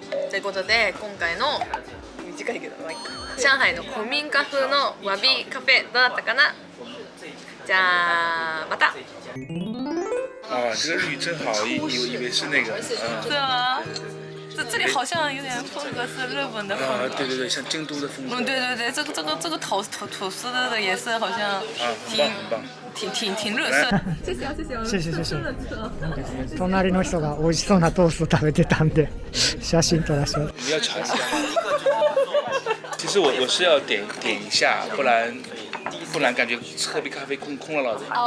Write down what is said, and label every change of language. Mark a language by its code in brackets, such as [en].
[ja] ということで今回の短いけど上海の古民家風のわびカフェどうだったかな。じゃあまた。 [zh] 这个绿真好，以为是那个。对啊，这里好像有点风格是日本的风格。对，像京都的风格。对，这个吐司的也是好像很棒。挺热色。谢谢。 [ja] 隣の人が美味しそうなトースト食べてたんで写真撮らせて。 [zh] 你要尝一下。其实我是要点一下，不然感觉喝杯咖啡空落落的。